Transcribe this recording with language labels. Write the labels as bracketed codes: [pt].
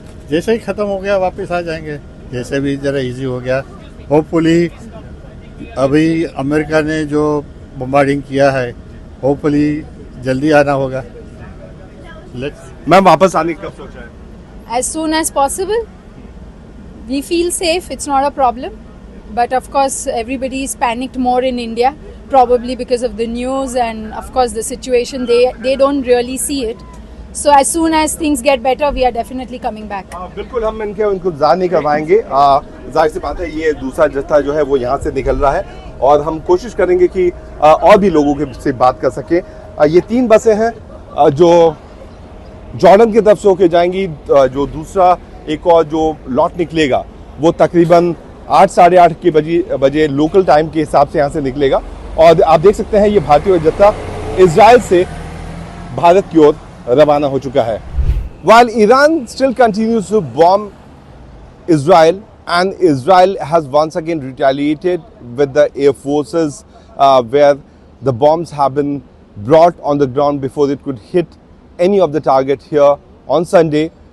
[hi] जैसे ही खत्म हो गया वापस आ जाएंगे। जैसे भी जरा इजी हो गया। होपफुली अभी अमेरिका ने जो बम्बार्डिंग किया है, होपफुली जल्दी आना होगा। मैम, वापस आने का कब सोचा है? [en] As soon as possible. We feel safe, it's not a problem. But of course, everybody is panicked more in India, probably because of the news and of course the situation. They don't really see it. So as soon as things get better, we are definitely coming back. [hi] बिल्कुल, हम उनको इंतजार नहीं करवाएंगे। जाहिर सी बात है, ये दूसरा जत्था जो है वो यहाँ से निकल रहा है और हम कोशिश करेंगे कि और भी लोगों के से बात कर सकें। ये 3 बसें हैं जो जॉर्डन की तरफ से होके जाएंगी। जो दूसरा एक और जो लॉट निकलेगा वो तकरीबन 8 साढ़े 8 के बजे लोकल टाइम के हिसाब से यहाँ से निकलेगा। और आप देख सकते हैं ये भारतीय जत्था इजराइल से भारत की ओर रवाना हो चुका है। [en] While Iran still continues to bomb Israel, and Israel has once again retaliated with the air forces where the bombs have been brought on the ground before it could hit any of the target here on Sunday.